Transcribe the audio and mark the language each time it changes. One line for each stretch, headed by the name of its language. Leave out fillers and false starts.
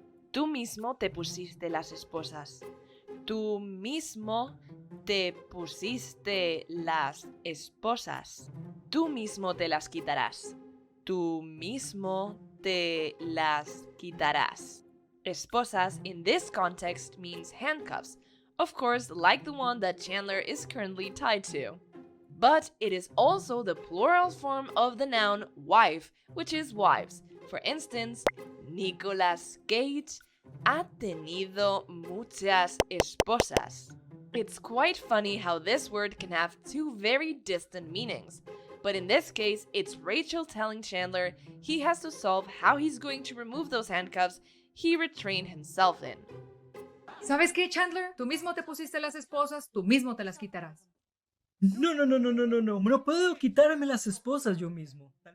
Spanish: Tú mismo te pusiste las esposas. Tú mismo te pusiste las esposas. Tú mismo te las quitarás. Tú mismo te las quitarás.
English: Esposas in this context means handcuffs, of course, like the one that Chandler is currently tied to. But it is also the plural form of the noun wife, which is wives. For instance,
Spanish: Nicolas Cage ha tenido muchas esposas.
English: It's quite funny how this word can have two very distant meanings. But in this case, it's Rachel telling Chandler he has to solve how he's going to remove those handcuffs he retrained himself in.
Spanish: ¿Sabes qué, Chandler? Tú mismo te pusiste las esposas, tú mismo te las quitarás. No puedo quitarme las esposas yo mismo.